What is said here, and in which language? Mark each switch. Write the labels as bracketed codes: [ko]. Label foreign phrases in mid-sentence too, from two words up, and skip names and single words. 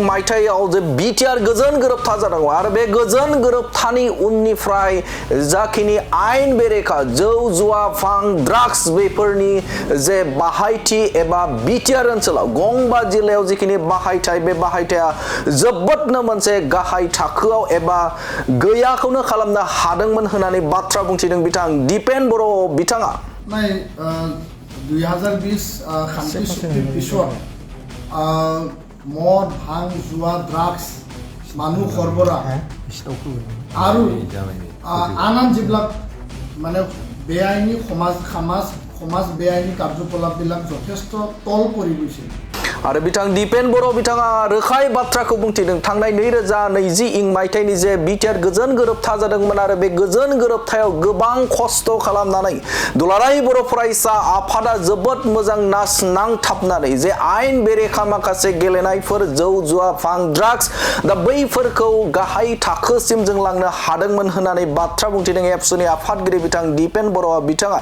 [brx] मायथाइयाव जे बिटिआर गोजोन गोरोबथा जादोंमोन आरो बे गोजोन गोरोबथानि उननिफ्राय जाखिनि आयेन बेरेखा जौ जुवा फां ड्राग्स बेफोरनि जे बाहायथि एबा बिटिआर ओनसोलाव गंबा जिल्लायाव जिखिनि बाहायथाय बे बाहायथाया जोबोदनो मोनसे गाहाय थाखोआव एबा गैयाखौनो खालामनो हादोंमोन होननानै बाथ्रा बुंथिदों बिथां दिपेन बर' बिथाङा। [as] 2020 শান্তি চুক্তিৰ পিছত মদ ভাং জুৱা ড্ৰাগছ মানুহ সৰবৰাহ আৰু আন যিবিলাক মানে বেআইনী সমাজ বেআইনী কাৰ্যকলাপবিলাক যথেষ্ট তল পৰি গৈছিল। [brx] आरो बिथां दिपेन बर' बिथाङा रोखायै बाथ्राखौ बुंथिदों थांनाय 2020 मायथाइनि जे बिटिआर गोजोन गोरोबथा जादोंमोन आरो बे गोजोन गोरोबथायाव गोबां खस्थ' खालामनानै दुलाराय बर' फरायसा आफादा जोबोद मोजां नांथाबनानै जे आयेन बेरेखा माखासे गेलेनायफोर जौ जुवा फां ड्राग्स दा बैफोरखौ गाहाय थाखोसिम जों लांनो हादोंमोन होननानै बाथ्रा बुंथिदों एबसुनि आफादगिरि बिथां दिपेन बर' बिथाङा।